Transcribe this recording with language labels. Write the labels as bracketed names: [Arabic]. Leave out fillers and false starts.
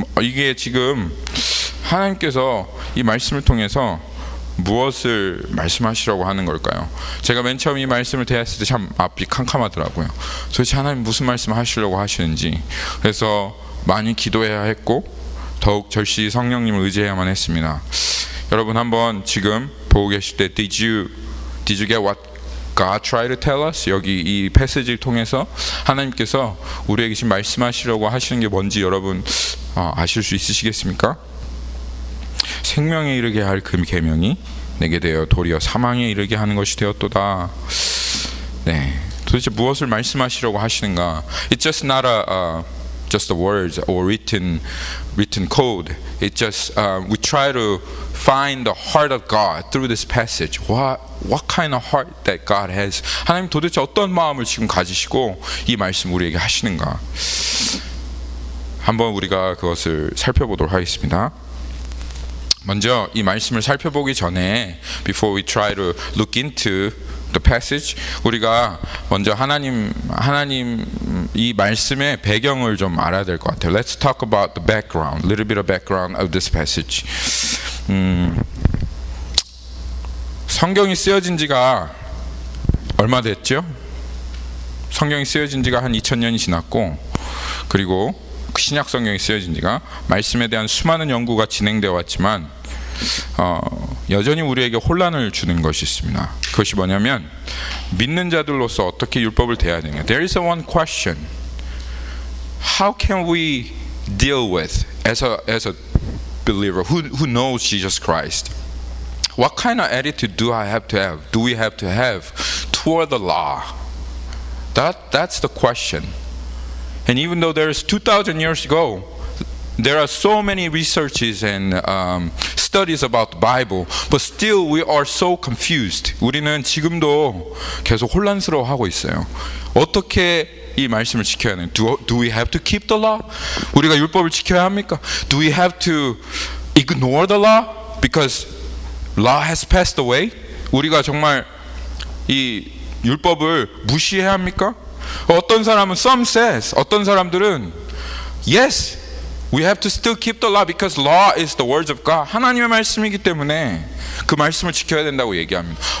[Korean] 이게 지금 하나님께서 이 말씀을 통해서 무엇을 말씀하시려고 하는 걸까요? 제가 맨 처음 이 말씀을 대했을 때 참 앞이 캄캄하더라고요. 도대체 하나님 무슨 말씀 하시려고 하시는지. 그래서 많이 기도해야 했고 더욱 절실히 성령님을 의지해야만 했습니다. 여러분 한번 지금 보고 계실 때 [English] Did you get what God try to tell us? [Korean] 여기 이 패시지를 통해서 하나님께서 우리에게 지금 말씀하시려고 하시는 게 뭔지 여러분 아실 수 있으시겠습니까? 생명에 이르게 할 그 계명이 내게 되어 도리어 사망에 이르게 하는 것이 되었도다. 네, 도대체 무엇을 말씀하시려고 하시는가? [English] It's just not just the words or written code. It just we try to find the heart of God through this passage. What kind of heart that God has? [Korean] 하나님 도대체 어떤 마음을 지금 가지시고 이 말씀 우리에게 하시는가? 한번 우리가 그것을 살펴보도록 하겠습니다. 먼저 이 말씀을 살펴보기 전에 [English] before we try to look into the passage, [Korean] 우리가 먼저 하나님 이 말씀의 배경을 좀 알아야 될 것 같아요. [English] Let's talk about the background, little bit of background of this passage. [Korean] 성경이 쓰여진 지가 얼마 됐죠? 성경이 쓰여진 지가 한 2000년이 지났고, 그리고 신약 성경이 쓰여진 지가 말씀에 대한 수많은 연구가 진행되어 왔지만 여전히 우리에게 혼란을 주는 것이 있습니다. 그것이 뭐냐면 믿는 자들로서 어떻게 율법을 대해야 되냐. [English] There is one question. How can we deal with as a believer who knows Jesus Christ? What kind of attitude do I have to have? Do we have to have toward the law? That's the question. And even though there's 2,000 years ago, there are so many researches and studies about the Bible, but still we are so confused. [Korean] 우리는 지금도 계속 혼란스러워하고 있어요. 어떻게 이 말씀을 지켜야 하는? [English] Do we have to keep the law? [Korean] 우리가 율법을 지켜야 합니까? [English] Do we have to ignore the law because law has passed away? [Korean] 우리가 정말 이 율법을 무시해야 합니까? 어떤 사람은 [English] some says, [Korean] 어떤 사람들은 [English] yes, we have to still keep the law because law is the words of God. [Korean] 하나님의 말씀이기 때문에 그 말씀을 지켜야 된다고 얘기합니다.